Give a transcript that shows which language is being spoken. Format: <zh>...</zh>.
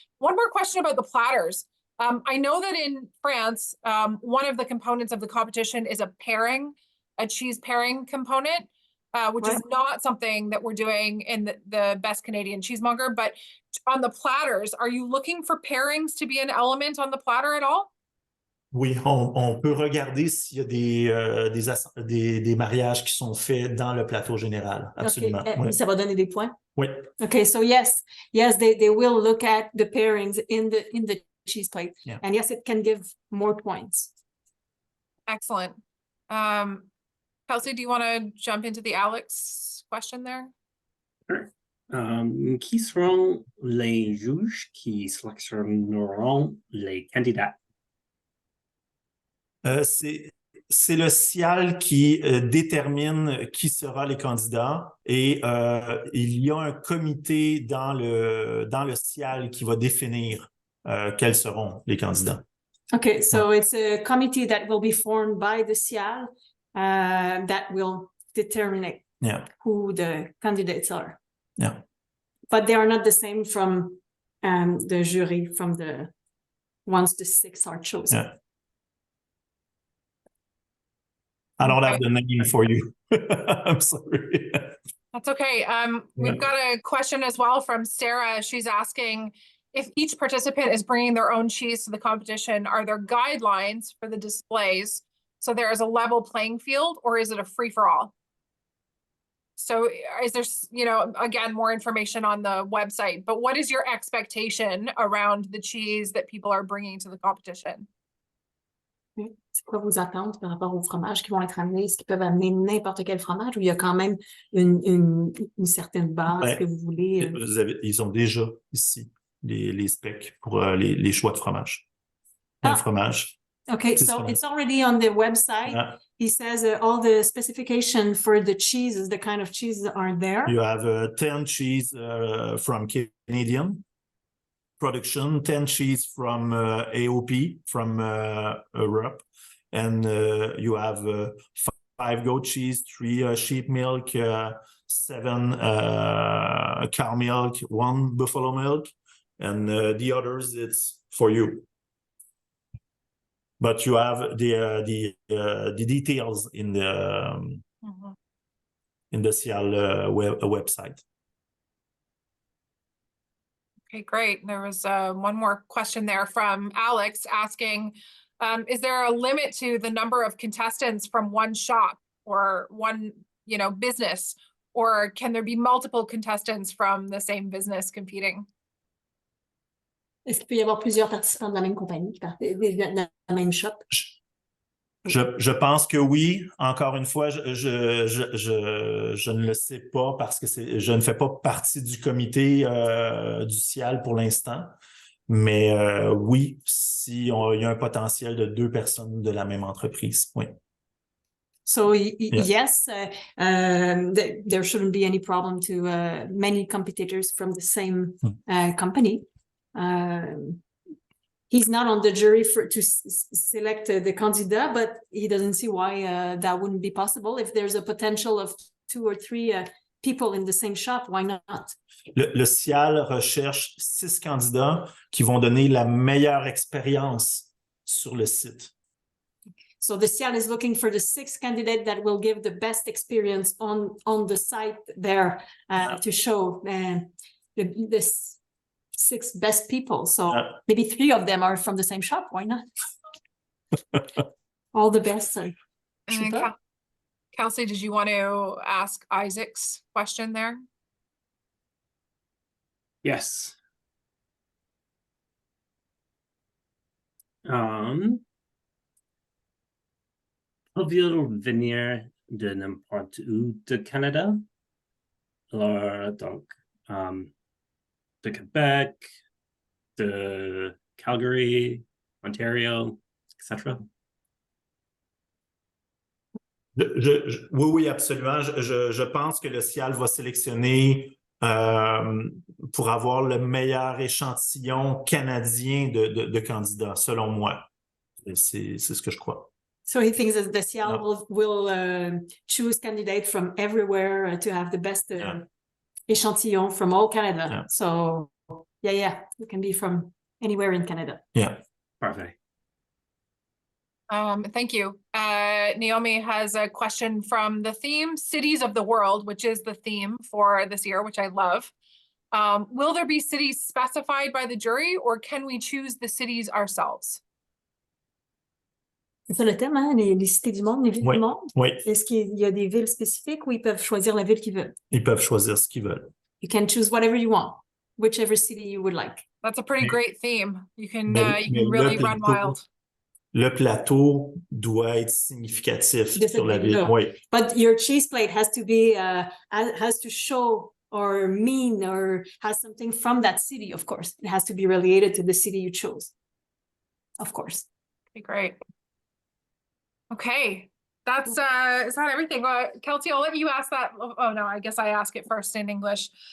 <en>One more question about the platters. I know that in France, one of the components of the competition is a cheese pairing component. which is not something that we're doing in the Best Canadian Cheesemonger. But on the platters, are you looking for pairings to be an element on the platter at all?</en> <fr>Oui, on peut regarder s'il y a des mariages qui sont faits dans le plateau général. Absolument.</fr> <en>Okay.</en> <fr>Oui. Ça va donner des points? Oui.</fr> <en>Okay, so yes, they will look at the pairings in the cheese plate. Yeah. And yes, it can give more points. Excellent. Kelsie, do you want to jump into the Alex question there? Sure.</en> <fr>Qui seront les juges qui sélectionneront les candidats? C'est le SIAL qui détermine qui sera les candidats et il y a un comité dans le SIAL qui va définir quels seront les candidats.</fr> <en>Okay, so it's a committee that will be formed by the SIAL that will determine who the candidates are. Yeah. But they are not the same from the jury, from the once the 6 are chosen. Yeah. I don't have the name for you. I'm sorry. That's okay. We've got a question as well from Sarah. She's asking if each participant is bringing their own cheese to the competition, are there guidelines for the displays so there is a level playing field, or is it a free-for-all? So is there, you know, again, more information on the website, but what is your expectation around the cheese that people are bringing to the competition?</en> <fr>C'est quoi vos attentes par rapport aux fromages qui vont être amenés? Est-ce qu'ils peuvent amener n'importe quel fromage ou il y a quand même une certaine base que vous voulez? Ils ont déjà ici les specs pour les choix de fromage. Un fromage.</fr> <en>Okay, so it's already on the website. He says all the specification for the cheeses, the kind of cheeses are there. You have 10 cheese from Canadian production, 10 cheese from AOP from Europe, and you have 5 goat cheese, 3 sheep milk, 7 cow milk, 1 buffalo milk, and the others it's for you. But you have the details in the SIAL website. Okay, great. There was one more question there from Alex asking, is there a limit to the number of contestants from one shop or one, you know, business, or can there be multiple contestants from the same business competing?</en> <fr>Est-ce qu'il peut y avoir plusieurs participants de la même compagnie, de la même shop? Je pense que oui. Encore une fois, je ne le sais pas parce que je ne fais pas partie du comité du SIAL pour l'instant. Mais oui, il y a un potentiel de 2 personnes de la même entreprise, oui.</fr> <en>So yes, there shouldn't be any problem to many competitors from the same company. He's not on the jury to select the candidate, but he doesn't see why that wouldn't be possible. If there's a potential of 2 or 3 people in the same shop, why not?</en> <fr>Le SIAL recherche 6 candidats qui vont donner la meilleure expérience sur le site.</fr> <en>So the SIAL is looking for the 6 candidates that will give the best experience on the site there to show the 6 best people. So maybe 3 of them are from the same shop. Why not? All the best. Kelsie, did you want to ask Isaac's question there? Yes.</en> <fr>Peuvent-ils venir de n'importe où de Canada? Alors, donc, de Quebec, de Calgary, Ontario, etc. Oui, absolument. Je pense que le SIAL va sélectionner pour avoir le meilleur échantillon canadien de candidats, selon moi. C'est ce que je crois.</fr> <en>So he thinks that the SIAL will choose candidates from everywhere to have the best échantillon from all Canada. Yeah. So it can be from anywhere in Canada. Yeah.</en> <fr>Parfait.</fr> <en>Thank you. Naomi has a question from the theme Cities of the World, which is the theme for this year, which I love. Will there be cities specified by the jury or can we choose the cities ourselves?</en> <fr>C'est ça le thème, hein? Les cités du monde, les villes du monde. Oui. Est-ce qu'il y a des villes spécifiques où ils peuvent choisir la ville qu'ils veulent? Ils peuvent choisir ce qu'ils veulent.</fr> <en>You can choose whatever you want, whichever city you would like. That's a pretty great theme. You can</en> <fr>Mais</fr> <en>really run wild.</en> <fr>Le plateau doit être significatif sur la ville. Oui.</fr> <en>But your cheese plate has to be has to show or mean or has something from that city, of course. It has to be related to the city you chose. Of course. Okay, great. Okay. That's is that everything? Kelsie, I'll let you ask that. Oh no, I guess I ask it first in English.</en>